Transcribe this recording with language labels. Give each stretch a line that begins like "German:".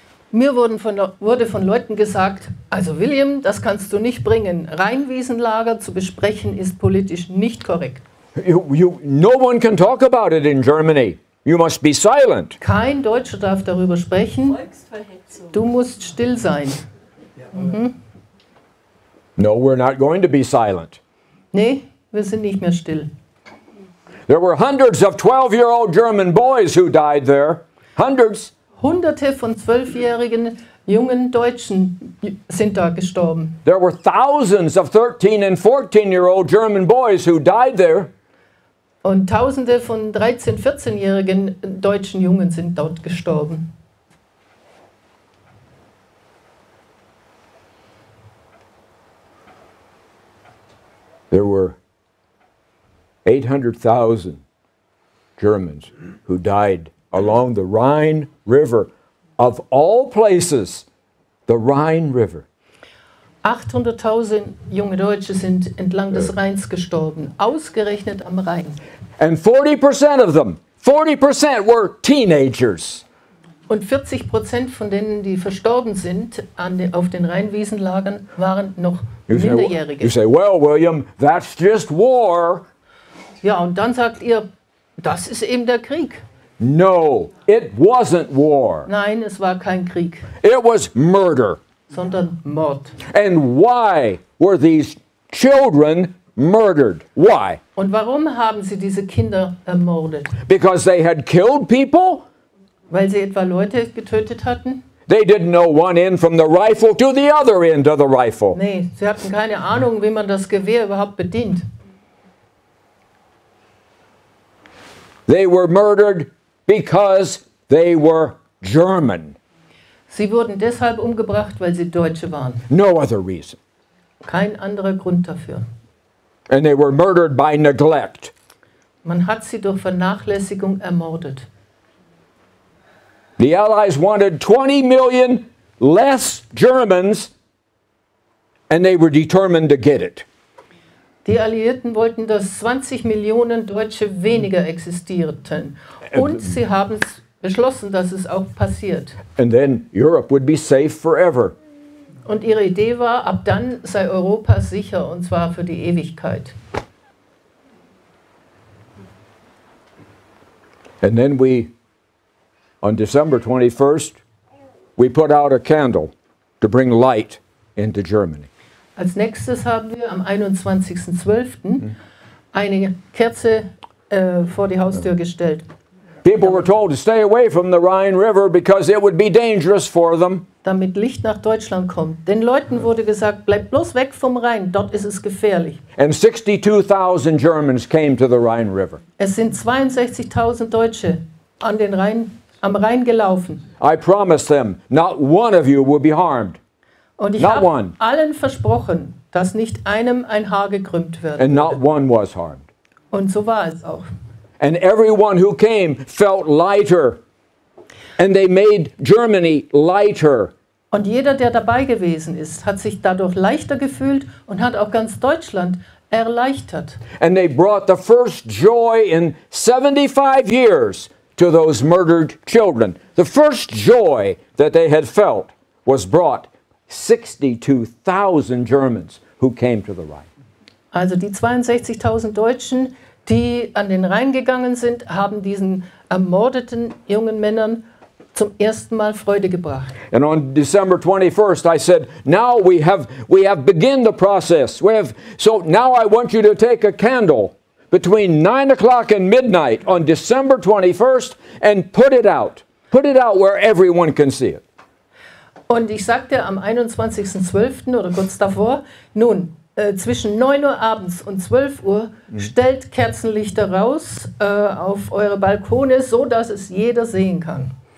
German: Mir wurde von Leuten gesagt, also William, das kannst du nicht bringen. Rheinwiesenlager zu besprechen ist politisch nicht korrekt.
English: No one can talk about it in Germany. You must be silent.
German: Kein Deutscher darf darüber sprechen. Volksverhetzung. Du musst still sein.
English: No, we're not going to be silent.
German: Nee, wir sind nicht mehr still.
English: There were hundreds of 12-year-old German boys who died there. Hundreds.
German: Hunderte von 12-jährigen jungen Deutschen sind da gestorben.
English: There were thousands of 13 and 14-year-old German boys who died there.
German: Und Tausende von 13-, 14-jährigen deutschen Jungen sind dort gestorben.
English: There were 800,000 Germans who died along the Rhine River. Of all places, the Rhine River.
German: 800.000 junge Deutsche sind entlang des Rheins gestorben, ausgerechnet am Rhein.
English: And 40% of them, 40% were teenagers.
German: Und 40% von denen, die verstorben sind auf den Rheinwiesenlagern, waren noch
English: You
German: Minderjährige.
English: say, well, William, that's just war.
German: Ja, und dann sagt ihr, das ist eben der Krieg.
English: No, it wasn't war.
German: Nein, es war kein Krieg,
English: It was murder.
German: sondern Mord.
English: And why were these children murdered? Why?
German: Und warum haben sie diese Kinder ermordet?
English: Because they had killed people?
German: Weil sie etwa Leute getötet hatten?
English: They didn't know one end from the rifle to the other end of the rifle.
German: Nee, sie hatten keine Ahnung, wie man das Gewehr überhaupt bedient.
English: They were murdered because they were German.
German: Sie wurden deshalb umgebracht, weil sie Deutsche waren.
English: No other reason.
German: Kein anderer Grund dafür.
English: And they were murdered by neglect.
German: Man hat sie durch Vernachlässigung ermordet.
English: The Allies wanted 20 million less Germans and they were determined to get it.
German: Die Alliierten wollten, dass 20 Millionen Deutsche weniger existierten. Und sie haben es beschlossen, dass es auch passiert.
English: And then Europe would be safe forever.
German: Und ihre Idee war, ab dann sei Europa sicher, und zwar für die Ewigkeit.
English: And then on December 21st, we put out a candle to bring light into Germany.
German: Als nächstes haben wir am 21.12. eine Kerze vor die Haustür gestellt.
English: People were told to stay away from the Rhine River because it would be dangerous for them.
German: Damit Licht nach Deutschland kommt. Den Leuten wurde gesagt, bleibt bloß weg vom Rhein, dort ist es gefährlich.
English: And 62,000 Germans came to the Rhine River.
German: Es sind 62.000 Deutsche am Rhein gelaufen.
English: I promised them, not one of you will be harmed.
German: Und ich
English: Not
German: habe
English: one.
German: allen versprochen, dass nicht einem ein Haar gekrümmt wird.
English: And not one was harmed.
German: Und so war es auch.
English: And everyone who came felt lighter. And they made Germany lighter.
German: Und jeder, der dabei gewesen ist, hat sich dadurch leichter gefühlt und hat auch ganz Deutschland erleichtert.
English: And they brought the first joy in 75 years to those murdered children. The first joy that they had felt was brought 62,000 Germans who came to the Rhine.
German: Also die 62.000 Deutschen, die an den Rhein gegangen sind, haben diesen ermordeten jungen Männern zum ersten Mal Freude gebracht.
English: And on December 21st, I said, now we have begun the process. So now I want you to take a candle between 9 o'clock and midnight on December 21st and put it out. Put it out where everyone can see it.
German: Und ich sagte am 21.12. oder kurz davor, nun, zwischen 9 Uhr abends und 12 Uhr stellt Kerzenlichter raus auf eure Balkone, so dass es jeder sehen kann.